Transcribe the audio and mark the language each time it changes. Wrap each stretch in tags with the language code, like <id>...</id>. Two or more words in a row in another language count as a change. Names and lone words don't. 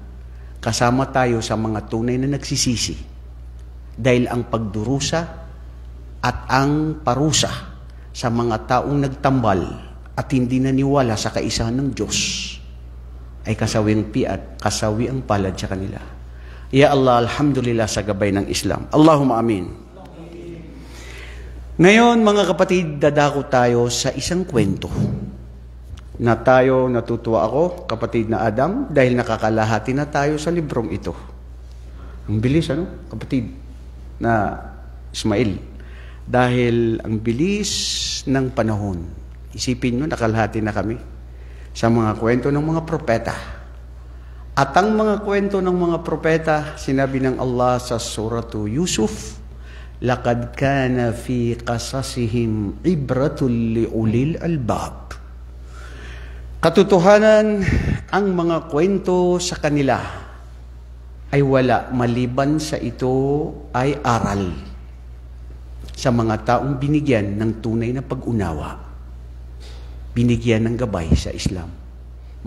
<tl>Kasama tayo sa mga tunay na nagsisisi. Dahil ang pagdurusa at ang parusa sa mga taong nagtambal at hindi naniwala sa kaisahan ng Diyos ay kasawiang piat, kasawi ang palad sa kanila.</tl> <ar>يا الله,</ar> <tl>alhamdulillah sa gabay ng Islam.</tl> <ar>اللهم آمين.</ar> <tl>Ngayon, mga kapatid, dadako tayo sa isang kwento na tayo, natutuwa ako, kapatid na Adam, dahil nakakalahati na tayo sa librong ito. Ang bilis, ano, kapatid na Ismail? Dahil ang bilis ng panahon. Isipin nyo, nakalahati na kami sa mga kwento ng mga propeta. At ang mga kwento ng mga propeta, sinabi ng Allah sa suratu Yusuf,</tl> <ar>لقد كان في قصصهم عبرة لأولي الألباب.</ar> <tl>Katotohanan, ang mga kwento sa kanila ay wala maliban sa ito ay aral sa mga taong binigyan ng tunay na pag-unawa, binigyan ng gabay sa Islam.</tl>